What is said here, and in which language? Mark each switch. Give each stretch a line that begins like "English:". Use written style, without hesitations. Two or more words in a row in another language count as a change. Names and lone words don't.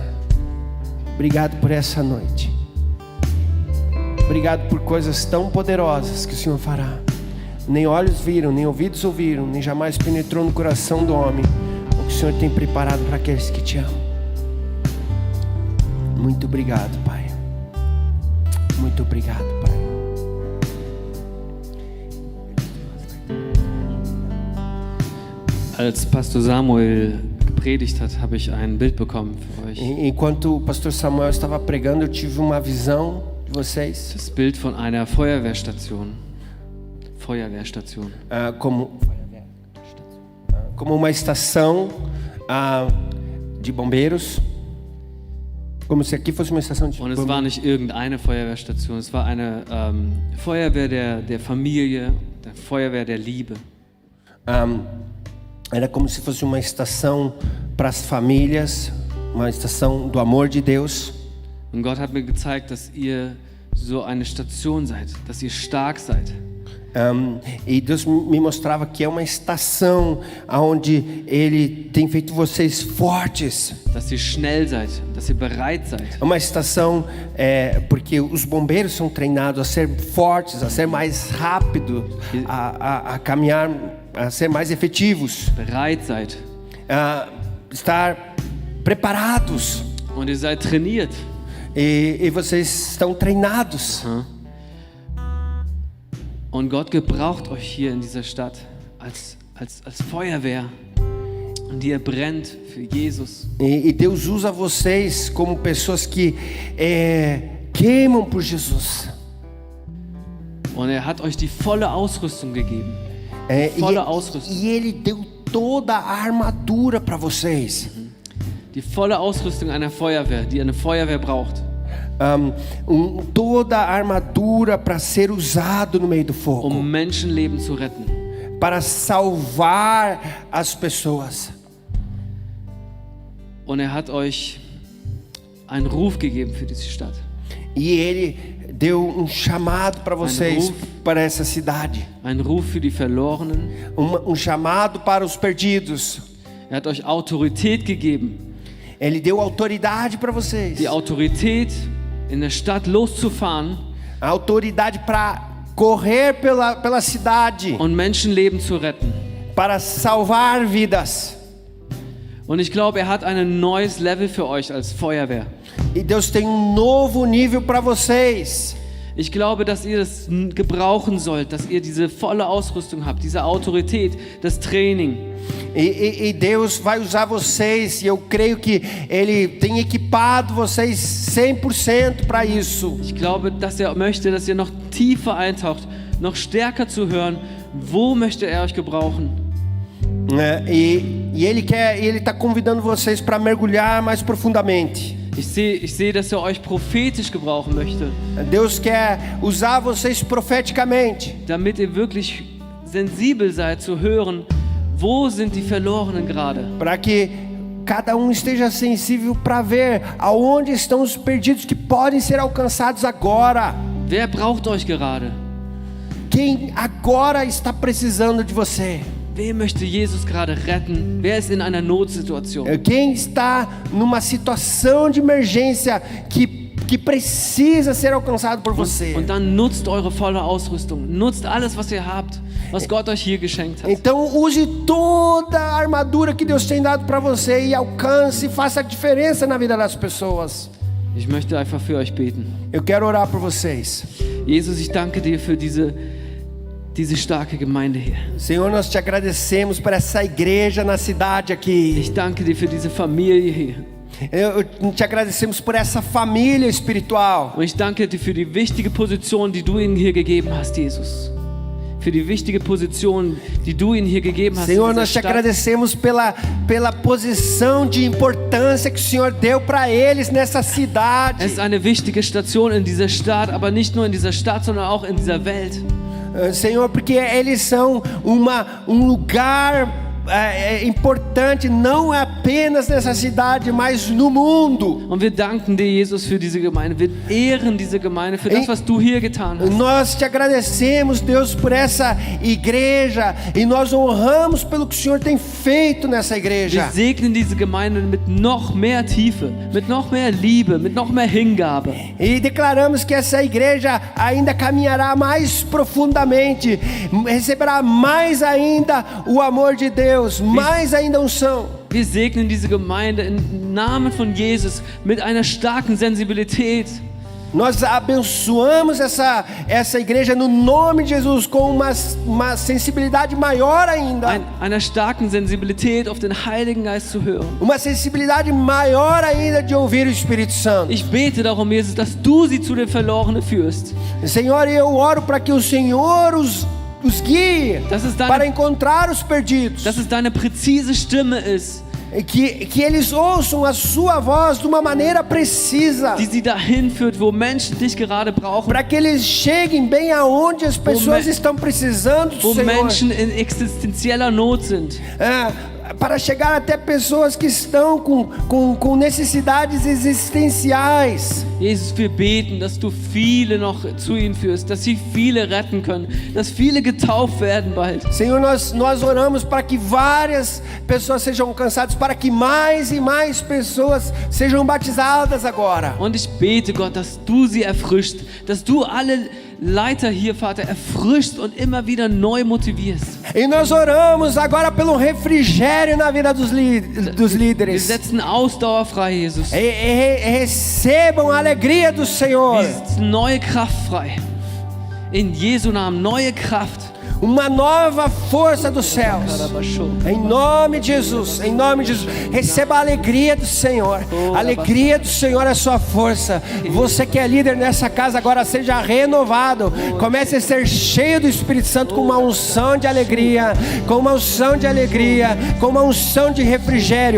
Portuguese: Obrigado por essa noite. Obrigado por coisas tão poderosas que o Senhor fará. Nem olhos viram, nem ouvidos ouviram, nem jamais penetrou no coração do homem o que o Senhor tem preparado para aqueles que te amam. Muito obrigado, Pai. Muito obrigado, Pai.
German: Als Pastor Samuel gepredigt hat, habe ich ein Bild bekommen für euch.
Portuguese: Enquanto o pastor Samuel estava pregando, eu tive uma visão de vocês.
German: Das Bild von einer Feuerwehrstation. Feuerwehrstation.
Portuguese: Como uma estação de bombeiros. Como se aqui fosse uma estação de
German: Und es war nicht irgendeine Feuerwehrstation, es war eine Feuerwehr der Familie, der Feuerwehr der Liebe.
Portuguese: Era como se fosse uma estação para as famílias, uma estação do amor de Deus.
German: Und Gott hat mir gezeigt, dass ihr so eine Station seid, dass ihr stark seid.
Portuguese: E Deus me mostrava que é uma estação onde Ele tem feito vocês fortes.
German: Dass ihr schnell seid, dass ihr bereit seid.
Portuguese: É uma estação porque os bombeiros são treinados a ser fortes, a ser mais rápidos, a caminhar, a ser mais efetivos.
German: Bereit seid.
Portuguese: Estar preparados.
German: Und ihr seid trainiert.
Portuguese: E vocês estão treinados.
German: Und Gott gebraucht euch hier in dieser Stadt als Feuerwehr, die ihr brennt für Jesus.
Portuguese: E Deus usa vocês como pessoas que queimam por Jesus.
German: Und hat euch die volle Ausrüstung gegeben. Volle Ausrüstung.
Portuguese: E Ele deu toda a armadura para vocês.
German: Die volle Ausrüstung einer Feuerwehr, die eine Feuerwehr braucht.
Portuguese: Toda a armadura para ser usado no meio do fogo,
German: Menschenleben zu retten,
Portuguese: para salvar as pessoas.
German: Und hat euch einen Ruf gegeben für diese Stadt.
Portuguese: E Ele deu chamado para vocês, para essa cidade.
German: Ein Ruf für die Verlorenen.
Portuguese: Chamado para os perdidos.
German: Hat euch Autorität gegeben.
Portuguese: Ele deu autoridade para vocês.
German: Die Autorität, in der Stadt loszufahren.
Portuguese: A autoridade para correr pela cidade.
German: Und Menschenleben zu retten.
Portuguese: Para salvar vidas.
German: Und ich glaube, hat ein neues Level für euch als Feuerwehr.
Portuguese: E Deus tem novo nível para vocês.
German: Ich glaube, dass ihr das gebrauchen sollt, dass ihr diese volle Ausrüstung habt, diese Autorität, das Training.
Portuguese: E Deus vai usar vocês, e eu creio que Ele tem equipado vocês 100% para isso.
German: Ich glaube, dass möchte, dass ihr noch tiefer eintaucht, noch stärker zu hören, wo möchte euch gebrauchen.
Portuguese: E Ele está convidando vocês para mergulhar mais profundamente.
German: Ich sehe, dass euch prophetisch gebrauchen möchte.
Portuguese: Deus quer usar vocês profeticamente.
German: Damit ihr wirklich sensibel seid zu hören, wo sind die Verlorenen gerade.
Portuguese: Para que cada esteja sensível para ver aonde estão os perdidos que podem ser alcançados agora.
German: Wer braucht euch gerade?
Portuguese: Quem agora está precisando de você?
German: Wer möchte Jesus gerade retten? Wer ist in einer Notsituation?
Portuguese: Quem está numa situação de emergência que precisa ser alcançado por você?
German: Und dann nutzt eure volle Ausrüstung. Nutzt alles, was ihr habt, was Gott euch hier geschenkt hat.
Portuguese: Então use toda a armadura que Deus tem dado para você e alcance e faça a diferença na vida das pessoas.
German: Ich möchte einfach für euch beten.
Portuguese: Eu quero orar por vocês.
German: Jesus, ich danke dir für diese starke Gemeinde hier.
Portuguese: Senhor, nós te agradecemos por essa igreja na cidade aqui.
German: Ich danke dir für diese Familie hier.
Portuguese: Eu te agradecemos por essa família espiritual.
German: Und ich danke dir für die wichtige Position, die du ihnen hier gegeben hast, Jesus. Für die wichtige Position, die du ihnen hier gegeben hast.
Portuguese: Senhor, nós te agradecemos pela posição de importância que o Senhor deu para eles nessa cidade.
German: Es ist eine wichtige Station in dieser Stadt, aber nicht nur in dieser Stadt, sondern auch in dieser Welt.
Portuguese: Senhor, porque eles são um lugar importante, não apenas nessa cidade, mas no mundo.
German: Und wir danken dir, Jesus, für diese Gemeinde. Wir ehren diese Gemeinde für das, was du hier getan hast.
Portuguese: Nós te agradecemos, Deus, por essa igreja, e nós honramos pelo que o Senhor tem feito nessa
German: Wir
Portuguese: igreja.
German: segnen diese Gemeinde mit noch mehr Tiefe, mit noch mehr Liebe, mit noch mehr Hingabe.
Portuguese: E declaramos que essa igreja ainda caminhará mais profundamente, receberá mais ainda o amor de Deus, mais ainda unção.
German: Wir segnen diese Gemeinde im Namen von Jesus mit einer starken Sensibilität.
Portuguese: Nós abençoamos essa igreja no nome de Jesus com uma sensibilidade maior ainda.
German: Einer starken Sensibilität auf den Heiligen Geist zu hören.
Portuguese: Uma sensibilidade maior ainda de ouvir o Espírito Santo.
German: Ich bete darum, Jesus, dass du sie zu den Verlorenen führst.
Portuguese: Senhor, eu oro para que o Senhor os guie para encontrar os perdidos.
German: Dass es deine präzise Stimme ist,
Portuguese: Que eles ouçam a sua voz de uma maneira precisa,
German: die sie dahin führt, wo Menschen dich gerade brauchen,
Portuguese: para que eles cheguem bem aonde as pessoas estão precisando do
German: wo
Portuguese: Senhor.
German: Menschen in existenzieller Not sind.
Portuguese: Para chegar até pessoas que estão com necessidades existenciais.
German: Jesus, wir beten, dass du viele noch zu ihnen führst, dass sie viele retten können, dass viele getauft werden bald.
Portuguese: Senhor, nós oramos para que várias pessoas sejam alcançadas, para que mais e mais pessoas sejam batizadas agora.
German: Und ich bete, Gott, dass du sie erfrischst, dass du alle Leiter hier, Vater, erfrischst und immer wieder neu motivierst.
Portuguese: E nós oramos agora pelo refrigério na vida dos
German: Wir
Portuguese: líderes.
German: setzen Ausdauer frei, Jesus.
Portuguese: Recebam a alegria do Senhor. Wir setzen neue Kraft frei. In Jesu Namen, neue Kraft. Uma nova força dos céus. Em nome de Jesus, em nome de Jesus. Receba a alegria do Senhor. A alegria do Senhor é a sua força. Você que é líder nessa casa agora, seja renovado. Comece a ser cheio do Espírito Santo com uma unção de alegria, com uma unção de alegria, com uma unção de refrigério.